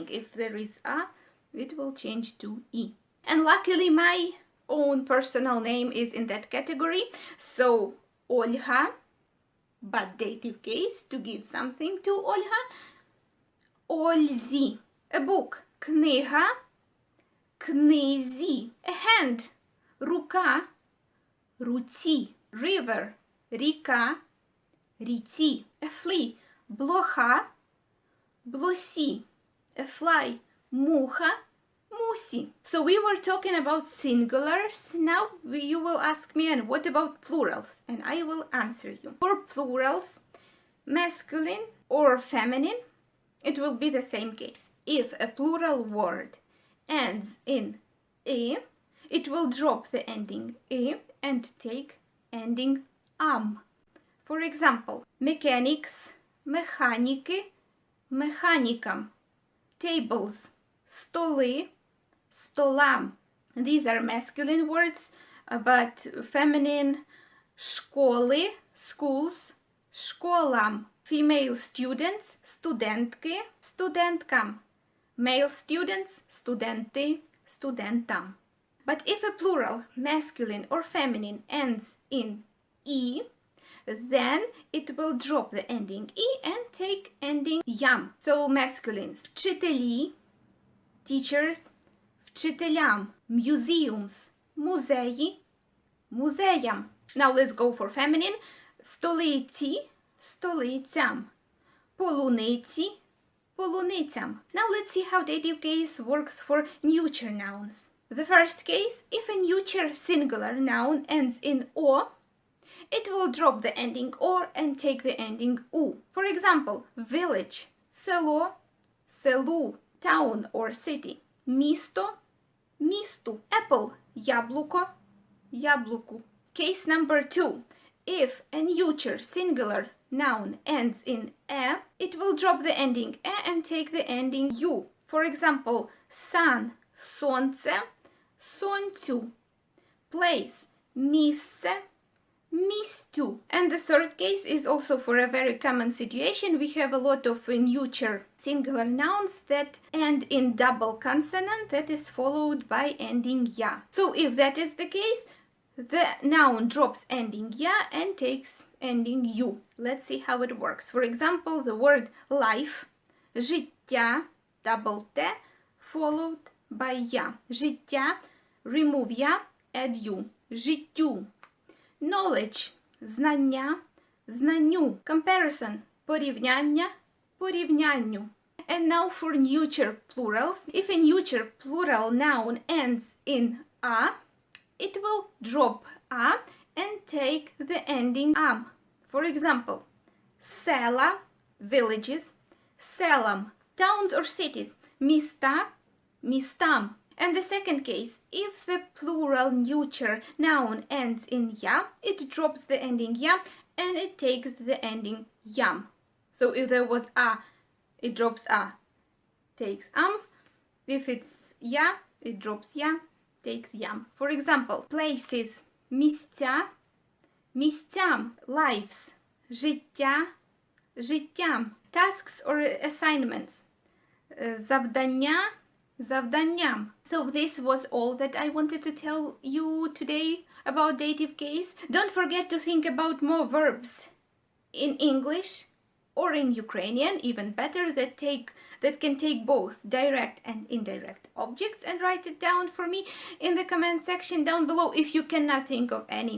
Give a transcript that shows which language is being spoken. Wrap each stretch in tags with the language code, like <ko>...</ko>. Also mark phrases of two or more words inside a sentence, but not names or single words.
<en>If there is a, it will change to e. And luckily, my own personal name is in that category. So, Olha, but dative case to give something to Olha. Ользі. A book.</en> <uk>Книга. Книзі.</uk> <en>A hand.</en> <uk>Рука. Руці. River. Ріка. Ріці.</uk> <en>A flea.</en> <uk>Блоха. Блосі.</uk> <en>A fly. Муха.</en> <uk>Мусі.</uk> <en>So we were talking about singulars. Now you will ask me, and what about plurals? And I will answer you. For plurals, masculine or feminine, it will be the same case. If a plural word ends in e, it will drop the ending e and take ending am. For example, mechanics,</en> <uk>механіки, механікам. Tables, столи, столам.</uk> <en>These are masculine words, but feminine, школи, schools, школам. Female students,</en> <uk>студентки, студенткам.</uk> <en>Male students,</en> <uk>студенти, студентам.</uk> <en>But if a plural, masculine or feminine, ends in e, then it will drop the ending e and take ending yam. So masculines,</en> <uk>вчителі, teachers, вчителям. Museums, музеї, музеям.</uk> <en>Now let's go for feminine.</en> <uk>Столиці, столицям. Полуниці, полуницям.</uk> <en>Now let's see how dative case works for neuter nouns. The first case, if a neuter singular noun ends in o, it will drop the ending or and take the ending u. For example, village,</en> <uk>село, селу,</uk> <en>town or city,</en> <uk>місто, місту, apple, яблуко, яблуку.</uk> <en>Case number 2. If a neuter singular noun ends in e, it will drop the ending e and take the ending u. For example, sun,</en> <uk>сонце, сонцю. Place, місце, містю.</uk> <en>And the third case is also for a very common situation. We have a lot of neuter singular nouns that end in double consonant that is followed by ending ya. So if that is the case, the noun drops ending ya and takes ending you. Let's see how it works. For example, the word life, життя, double t, followed by ya. Життя, remove ya, add you.</en> <uk>Життю. Knowledge, знання, знанню. Comparison, порівняння, порівнянню.</uk> <en>And now for neuter plurals. If a neuter plural noun ends in a, it will drop a and take the ending am. For example, села, villages, селам, towns or cities,</en> <uk>міста, містам.</uk> <en>And the second case, if the plural neuter noun ends in ya, it drops the ending ya and it takes the ending yam. So if there was a, it drops a, takes am. If it's ya, it drops ya, takes yam. For example, places,</en> <uk>місця, місцям, lives, життя, життям,</uk> <en>tasks or assignments,</en> <uk>завдання, завданням.</uk> <en>So this was all that I wanted to tell you today about dative case. Don't forget to think about more verbs in English or in Ukrainian, even better, that can take both direct and indirect objects, and write it down for me in the comment section down below if you cannot think of any.</en>